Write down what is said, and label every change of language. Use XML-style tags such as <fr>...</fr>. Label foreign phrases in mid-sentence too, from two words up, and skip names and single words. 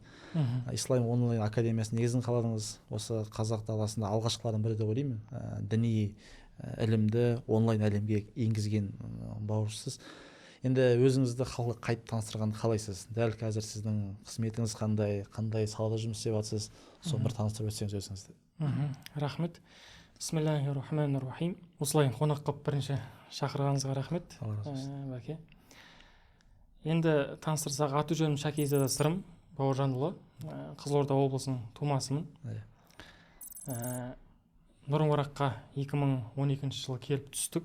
<kk>Ислам онлайн академиясын негізін қаладыңыз. Осы қазақ даласында алғашқылардың бірі деп ойлаймын. Діни ілімді онлайн әлемге енгізген бауырсыз. Енді өзіңізді халыққа қайтып таныстырғанды қалайсыз? Дәл қазір сіздің қызметіңіз қандай салада жұмыс істеп жатсыз? Соны бір таныстырып өтсеңіз өзіңізді. Рахмет.</kk> <ar>بسم الله الرحمن الرحيم.</ar> <kk>Осылай қонақ қылып бірінші шақырғаныңызға рахмет. Бәке. Енді таныстырсақ, аты-жөнім Шәкизада Сырым Бауыржанұлы, Қызылорда облысының тумасымын. Нұр-Мараққа 2012 жылы келіп түстік.</kk>